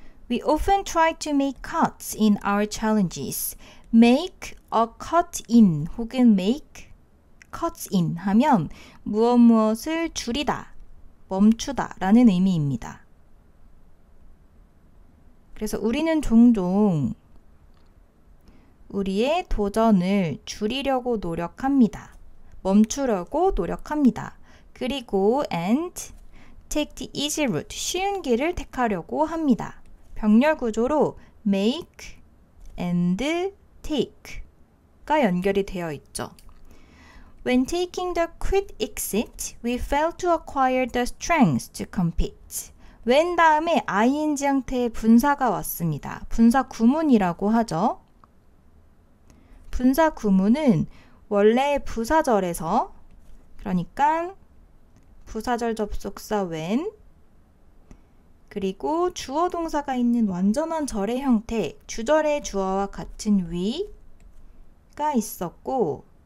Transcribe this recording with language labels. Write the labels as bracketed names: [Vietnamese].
[English] We often try to make cuts in our challenges. Make a cut in [Korean] 혹은 [English] make cuts in [Korean] 하면 무엇을 줄이다, 멈추다 라는 의미입니다. 그래서 우리는 종종 우리의 도전을 줄이려고 노력합니다. 멈추려고 노력합니다. 그리고 [English] and take the easy route, [Korean] 쉬운 길을 택하려고 합니다. 병렬 구조로 [English] make and take [Korean] 가 연결이 되어 있죠. [English] When taking the quick exit, we fail to acquire the strength to compete. [Korean] when 다음에 ing 형태의 분사가 왔습니다. 분사 구문이라고 하죠. 분사 구문은 원래 부사절에서, 그러니까 부사절 접속사 when, 그리고 주어 동사가 있는 완전한 절의 형태, 주절의 주어와 같은 we가 있었고,